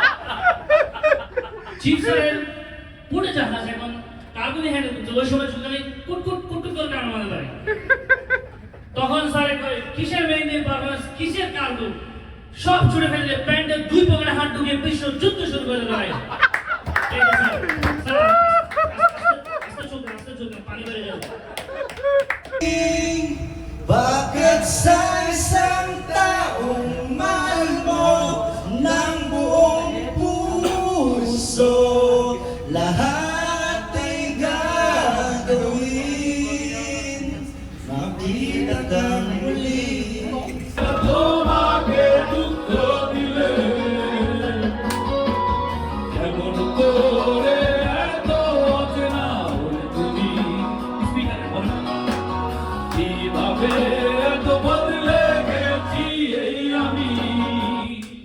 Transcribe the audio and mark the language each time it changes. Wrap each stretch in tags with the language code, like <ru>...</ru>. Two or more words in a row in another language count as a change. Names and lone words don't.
<en>Chief sir</en> <bn>পুরো জাহাজ এখন</bn> <en>cargo handle</en> <bn>করছে, ওই সময় চুলকানি কুট কুট কুট কুট করে কাম মারা দাদা ভাই। তখন স্যার কয় কিসের মেইন দিন পারফরম্যান্স, কিসের কার্গো, সব ছুড়ে ফেললে প্যান্টের দুই পকেটে হাত ঢুকিয়ে বিশ্ব যুদ্ধ শুরু করে দেয়।</bn> <tl>Bakit sa isang taong mahal mo ng buong puso, lahat ay gagawin, makita kang muli.</tl> <bn>তোমাকে দুঃখ দিলে কেমন করে এত অচেনা হলে তুমি, কিভাবে এত বদলে গেছি এই আমি।</bn>